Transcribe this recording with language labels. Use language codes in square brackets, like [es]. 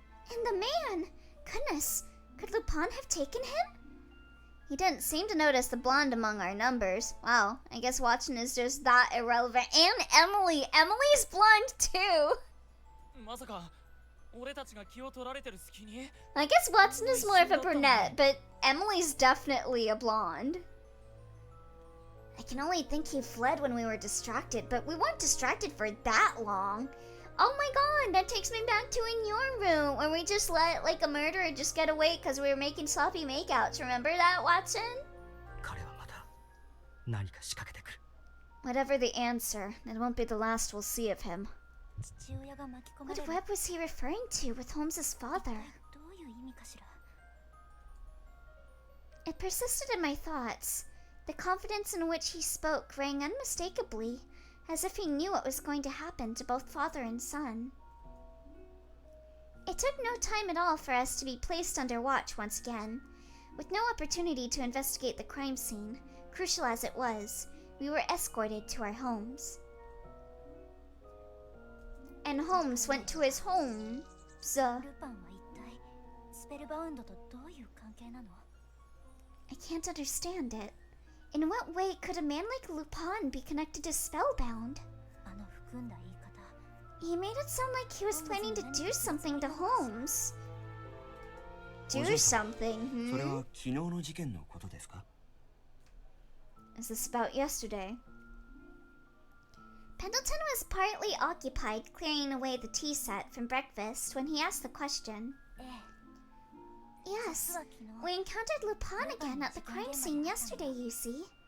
[en] And the man! Goodness, could Lupin have taken him? He didn't seem to notice the blonde among our numbers. Wow, I guess Watson is just that irrelevant. And Emily! Emily's blonde too! [ja] まさか俺たちが気を取られてる隙に [en] I guess Watson is more of a brunette, but Emily's definitely a blonde. I can only think he fled when we were distracted, but we weren't distracted for that long. Oh my god, that takes me back to in your room, where we just let like a murderer just get away because we were making sloppy makeouts. Remember that, Watson? [ja] 彼はまた何か仕掛けてくる。 [en] Whatever the answer, it won't be the last we'll see of him. [ja] 父親が巻き込ま [en] What [ja] れる。 [en] web was he referring to with Holmes's father? [ja] どういう意味かしら。 [en] It persisted in my thoughts. The confidence in which he spoke rang unmistakably, as if he knew what was going to happen to both father and son. It took no time at all for us to be placed under watch once again. With no opportunity to investigate the crime scene, crucial as it was, we were escorted to our homes. And Holmes went to his home. [ja] ルパンは一体スペルバウンドとどういう関係なの？ [en] I can't understand it. In what way could a man like Lupin be connected to Spellbound? [ja] あの含んだ言い方。 [en] He made it sound like he was planning to do something to Holmes. Do something, [ja] それ [en] hmm? [ja] は昨日の事件のことですか？ [en] Is this about yesterday? Pendleton was partly occupied clearing away the tea set from breakfast when he asked the question. [ja] ええ。 [en] Yes, [ja] 実は昨日 [en] we encountered Lupin again at the crime scene yesterday, you see.